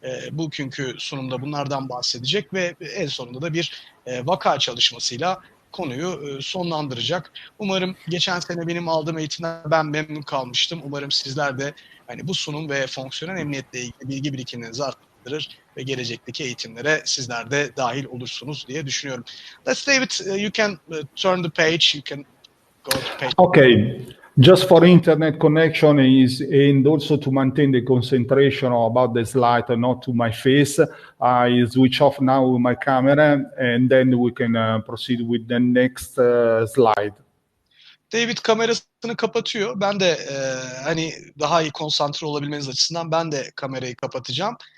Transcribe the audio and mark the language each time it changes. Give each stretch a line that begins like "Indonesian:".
Turkish: Bugünkü sunumda bunlardan bahsedecek ve en sonunda da bir vaka çalışmasıyla konuyu sonlandıracak. Umarım geçen sene benim aldığım eğitimden ben memnun kalmıştım. Umarım sizler de bu sunum ve fonksiyonel emniyetle ilgili bilgi birikiminizi arttırır ve gelecekteki eğitimlere sizler de dahil olursunuz diye düşünüyorum.
English: Let's David, you can turn the page. You can go to page. Okay. Just for internet connection is and also to maintain the concentration about the slide, not to my face. I switch off now my camera and then we can proceed with the next slide.
Turkish: David kamerasını kapatıyor. Ben de daha iyi konsantre olabilmeniz açısından ben de kamerayı kapatacağım.